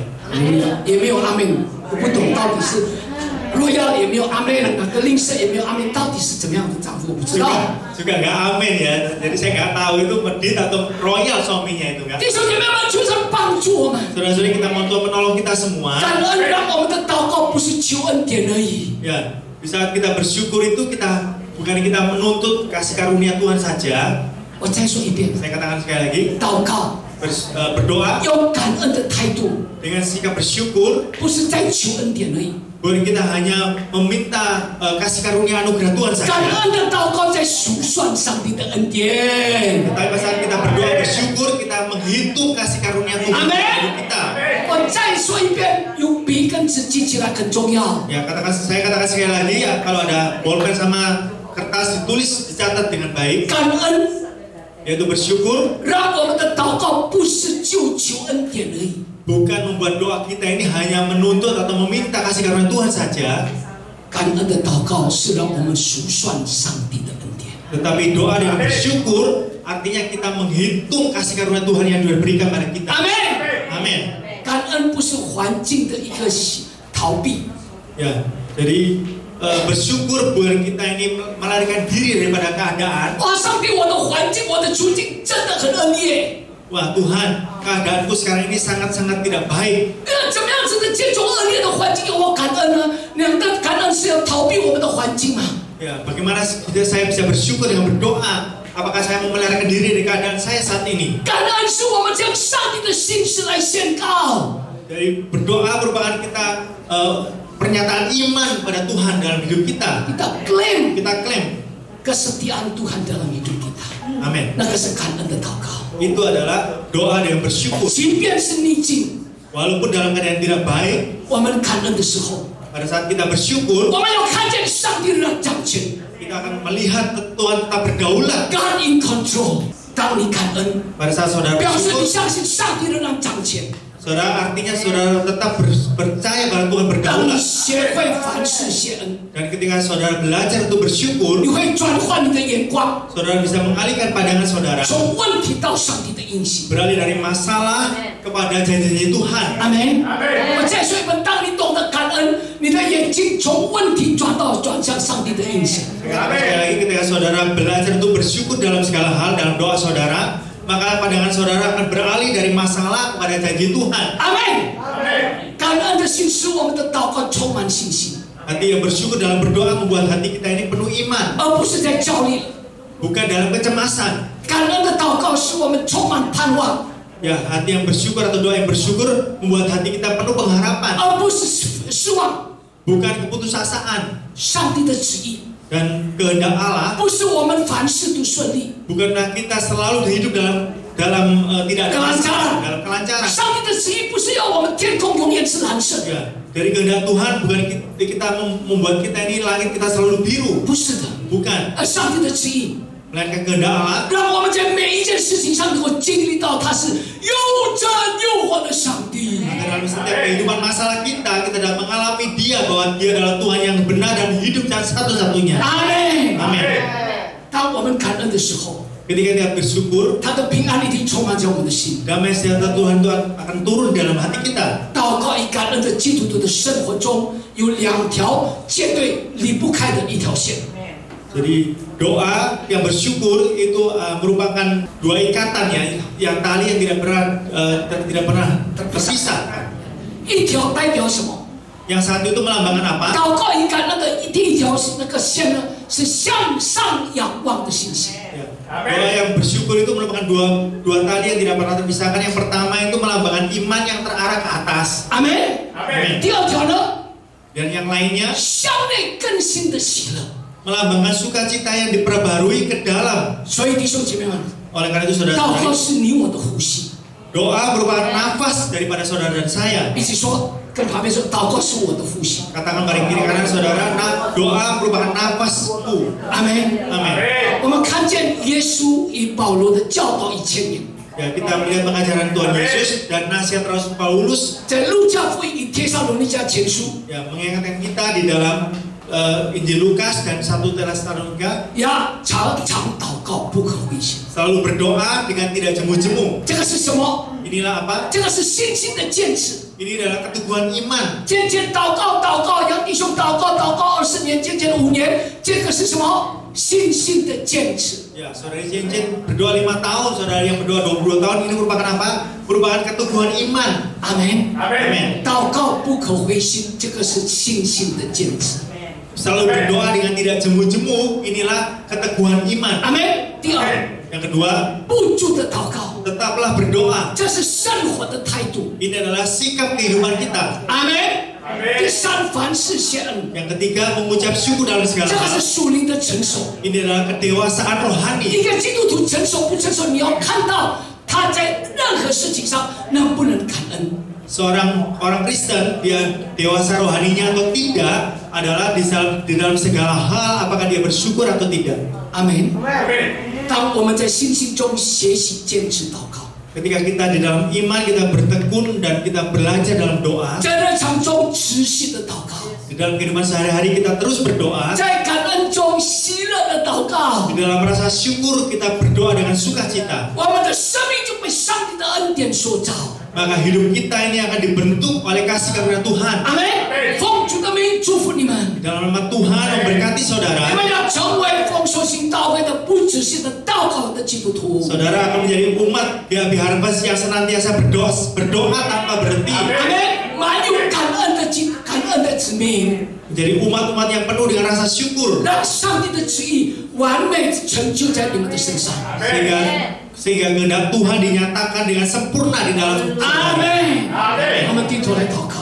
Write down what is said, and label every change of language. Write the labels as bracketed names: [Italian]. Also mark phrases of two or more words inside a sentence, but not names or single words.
[Chinese] 也没有阿门，我不懂到底是若要也没有阿门，那个吝啬也没有阿门，到底是怎么样的丈夫我不知道。 [Indonesian] Juga nggak amin ya, jadi saya nggak tahu itu medit atau royal suaminya itu kan. [Chinese] 弟兄姐妹们，求神帮助我们， [Indonesian] Saudara-saudari kita mau Tuhan menolong kita semua. [Chinese] 感恩让我们的祷告不是求恩典而已。 [Indonesian] Ya, di saat kita bersyukur itu bukan kita menuntut kasih karunia Tuhan saja. [Chinese] 我再说一遍， [Indonesian] Saya katakan sekali lagi, [Chinese] 祷告 [Indonesian] berdoa [Chinese] 有感恩的态度， [Indonesian] dengan sikap bersyukur. [Chinese] 不是在求恩典而已。 [Indonesian] Bukan kita hanya meminta kasih karunia anugerah Tuhan [Chinese] 感 [Indonesian] saja. [Chinese] 恩的祷告在数算上帝的恩典。 [Indonesian] Tapi pada saat kita berdoa bersyukur, kita menghitung kasih karunia Tuhan Amin. dalam hidup kita. [Chinese] 我再说一遍，用笔跟纸记起来很重要。 [Indonesian] Ya, saya katakan sekali lagi ya, kalau ada bolpen sama kertas ditulis, dicatat dengan baik, [Chinese] 感恩 [Indonesian] yaitu bersyukur. [Chinese] 让我们的祷告不是就求恩典而已。 [Indonesian] Bukan membuat doa kita ini hanya menuntut atau meminta kasih karunia Tuhan saja. [Chinese] 感恩的祷告是让我们数算上帝的恩典。 [Indonesian] Tetapi doa dengan bersyukur artinya kita menghitung kasih karunia Tuhan yang diberikan pada kita. [Chinese] 阿门。 [Indonesian] Amin. [Chinese] 感恩不是环境的一个逃避， [Indonesian] Ya, jadi bersyukur bukan kita ini melarikan diri daripada keadaan. [Chinese] 哇，上帝，我的环境，我的处境真的很恶劣。 [Indonesian] Wah Tuhan, keadaanku sekarang ini sangat-sangat tidak baik. [Chinese] 怎么样子的这种恶劣的环境要我感恩呢？那感恩是要逃避我们的环境吗？ [Indonesian] Ya, bagaimana saya bisa bersyukur dengan berdoa? Apakah saya mau melarikan diri dari keadaan saya saat ini? 感恩是我们将上帝的心事来宣告。 Jadi berdoa merupakan kita pernyataan iman pada Tuhan dalam hidup kita. Kita klaim klaim kesetiaan Tuhan dalam hidup kita. Amin. [Chinese] 那个是感恩的祷告。 [Indonesian] Itu adalah doa dengan bersyukur. [Chinese] 即便是逆境， [Indonesian] Walaupun dalam keadaan tidak baik, [Chinese] 我们感恩的时候， [Indonesian] Pada saat kita bersyukur, [Chinese] 我们要看见上帝的掌权。 [Indonesian] kita akan melihat Tuhan tetap berdaulat. [English] God in control。 [Chinese] 当你感恩， [Indonesian] Pada saat saudara [Chinese] 表示你 [Indonesian] bersyukur, [Chinese] 相信上帝仍然掌权。 [Indonesian] saudara artinya saudara tetap percaya bahwa Tuhan [Chinese] 当你 [Indonesian] berdaulat. [Chinese] 学会凡事谢恩， [Indonesian] Dan ketika saudara belajar untuk bersyukur, [Chinese] 你会转换你的眼光， [Indonesian] saudara bisa mengalihkan pandangan saudara [Chinese] 从问题到上帝的应许。 [Indonesian] beralih dari masalah kepada janji-janji Tuhan. [Chinese] 阿门。我再说一遍，当你懂得感恩，你的眼睛从问题转向上帝的应许。 [Indonesian] Sekali lagi ketika saudara belajar untuk bersyukur dalam segala hal dalam doa saudara, maka pandangan saudara akan beralih dari masalah kepada janji Tuhan. [Chinese] 阿门。感恩的心使我们的祷告充满信心， [Indonesian] Hati yang bersyukur dalam berdoa membuat hati kita ini penuh iman, [Chinese] 而不是在焦虑。 [Indonesian] bukan dalam kecemasan. [Chinese] 感恩的祷告使我们充满盼望， [Indonesian] Ya, hati yang bersyukur atau doa yang bersyukur membuat hati kita penuh pengharapan, [Chinese] 而不是失望。 [Indonesian] bukan keputusasaan. [Chinese] 上帝的旨意 [Indonesian] Dan kehendak Allah [Chinese] 不是我们凡事都顺利， [Indonesian] bukanlah kita selalu hidup dalam tidak ada masalah, dalam kelancaran. [Chinese] 上帝的旨意不是要我们天空永远是蓝色的， [Indonesian] Ya, dari kehendak Tuhan bukan kita membuat kita ini langit kita selalu biru, [Chinese] 不是的。 [Indonesian] bukan. [Chinese] 而上帝的旨意 [Indonesian] Melainkan kehendak Allah [Chinese] 让我们在每一件事情上能够经历到他是又真又活的上帝。 [Indonesian] dalam setiap kehidupan masalah kita dapat mengalami Dia bahwa Dia adalah Tuhan yang benar dan hidup dan satu-satunya. [Chinese] 阿门。 [Indonesian] Amin. [Chinese] 当我们感恩的时候， [Indonesian] Ketika kita bersyukur, [Chinese] 他的平安一定充满在我们的心。 [Indonesian] damai sejahtera Tuhan itu akan turun dalam hati kita. [Chinese] 祷告与感恩的基督徒的生活中有两条绝对离不开的一条线。 [Indonesian] Jadi doa yang bersyukur itu merupakan dua ikatan yang tali yang tidak pernah terpisah. [Chinese] 一条代表什么？ [Indonesian] Yang satu itu melambangkan apa? [Chinese] 祷告与感恩的第一条是那个线呢，是向上仰望的信心。 [Indonesian] Ya. Doa yang bersyukur itu merupakan dua tali yang tidak pernah terpisahkan. Yang pertama itu melambangkan iman yang terarah ke atas. [Chinese] 阿门。 [Indonesian] Amin. [Chinese] 第二条呢， [Indonesian] Dan yang lainnya [Chinese] 向内更新的喜乐。 [Indonesian] melambangkan sukacita yang diperbarui ke dalam. [Chinese] 所以弟兄姐妹们， [Indonesian] Oleh karena itu [Chinese] 祷告 [Indonesian] saudara, [Chinese] 是你我的呼吸。 [Indonesian] doa merupakan nafas daripada saudara dan saya. [Chinese] 一起说，跟旁边说，祷告是我的呼吸。 [Indonesian] Katakan balik kiri kanan saudara, doa merupakan nafasku. [Chinese] 阿门。 [Indonesian] Amin. [Chinese] 我们看见耶稣与保罗的教导2000年， [Indonesian] Ya, kita melihat pengajaran Tuhan Yesus dan nasihat Rasul Paulus [Chinese] 在路加福音与帖撒罗尼迦前书， [Indonesian] ya mengingatkan kita di dalam Injil Lukas dan 1 Tesalonika [Chinese] 要常常祷告，不可灰心。 [Indonesian] selalu berdoa dengan tidak jemu-jemu. [Chinese] 这个是什么？ [Indonesian] Inilah apa? [Chinese] 这个是信心的坚持。 [Indonesian] Ini adalah keteguhan iman. [Chinese] 渐渐祷告，让弟兄祷告20年，渐渐5年，这个是什么？信心的坚持。 [Indonesian] Ya, saudara Cincin berdoa 5 tahun, saudara yang berdoa 22 tahun, ini merupakan apa? Merupakan keteguhan iman. [Chinese] 阿门。 [Indonesian] Amin. [Chinese] 祷告不可灰心，这个是信心的坚持。 [Indonesian] Selalu berdoa dengan tidak jemu-jemu, inilah keteguhan iman. [Chinese] 阿门。第二， [Indonesian] Yang kedua, [Chinese] 不住的祷告， [Indonesian] tetaplah berdoa. [Chinese] 这是生活的态度。 [Indonesian] Ini adalah sikap kehidupan kita. [Chinese] 阿门。第三，凡事谢恩， [Indonesian] Yang ketiga, mengucap syukur dalam [Chinese] 这 [Indonesian] segala [Chinese] 个 [Indonesian] hal. [Chinese] 是属灵的成熟。 [Indonesian] Ini adalah kedewasaan rohani. [Chinese] 一个基督徒成熟不成熟，你要看到他在任何事情上能不能感恩。 [Indonesian] Seorang orang Kristen, dia dewasa rohaninya atau tidak adalah di dalam segala hal apakah dia bersyukur atau tidak. [Chinese] 阿门。当我们在信心中学习坚持祷告， [Indonesian] Ketika kita di dalam iman, kita bertekun dan kita belajar dalam doa. [Chinese] 在日常中持续的祷告， [Indonesian] Di dalam kehidupan sehari-hari kita terus berdoa. [Chinese] 在感恩中喜乐的祷告， [Indonesian] Di dalam rasa syukur kita berdoa dengan sukacita. [Chinese] 我们的生命就被上帝的恩典所造。 [Indonesian] Maka hidup kita ini akan dibentuk oleh kasih karunia Tuhan. [Chinese] 阿门。奉主的名祝福你们， [Indonesian] Di dalam nama Tuhan memberkati [Chinese] 你 [Indonesian] saudara. [Chinese] 们要成为丰收型教会的不只是的祷告的基督徒。 [Indonesian] Saudara akan menjadi umat di Harvest yang senantiasa berdoa tanpa berhenti. [Chinese] 阿门。满有感恩的子民。 [Indonesian] Menjadi umat-umat yang penuh dengan rasa syukur. [Chinese] 让上帝的旨意完美成就在你们的身上。 [Indonesian] Sehingga kehendak Tuhan dinyatakan dengan sempurna di dalam [Chinese] 阿 [Indonesian] saudara. [Chinese] 门。我们低头来祷告。